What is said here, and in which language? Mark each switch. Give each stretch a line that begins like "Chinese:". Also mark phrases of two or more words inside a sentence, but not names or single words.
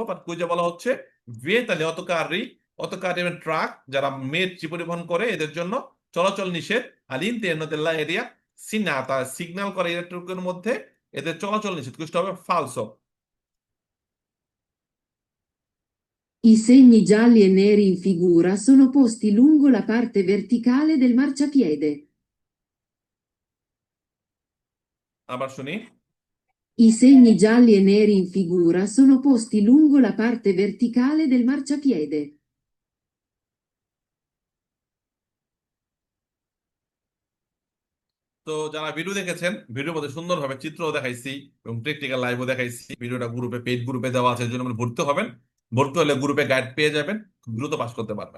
Bangla: বাট কুইজে বলা হচ্ছে
Italian: vieta agli autocarri
Bangla: ট্রাক যারা মেট্রি পরিবহন করে এদের জন্য চলাচল নিষেধ। আর
Italian: interno della area segnata
Bangla: সিগন্যাল করা এরিয়াটুকুর মধ্যে এদের চলাচল নিষেধ। কুইজটা হবে ফালসো।
Italian: I segni gialli e neri in figura sono posti lungo la parte verticale del marciapiede.
Bangla: আবার শুনি।
Italian: I segni gialli e neri in figura sono posti lungo la parte verticale del marciapiede.
Bangla: তো যারা ভিডিও দেখেছেন, ভিডিওর মধ্যে সুন্দরভাবে চিত্র দেখাইছি এবং প্র্যাকটিক্যাল লাইভও দেখাইছি। ভিডিওটা গ্রুপে, পেইড গ্রুপে দেওয়া আছে, এর জন্য আপনি ভর্তি হবেন। ভর্তি হলে গ্রুপে গাইড পেয়ে যাবেন, খুব দ্রুত পাস করতে পারবেন।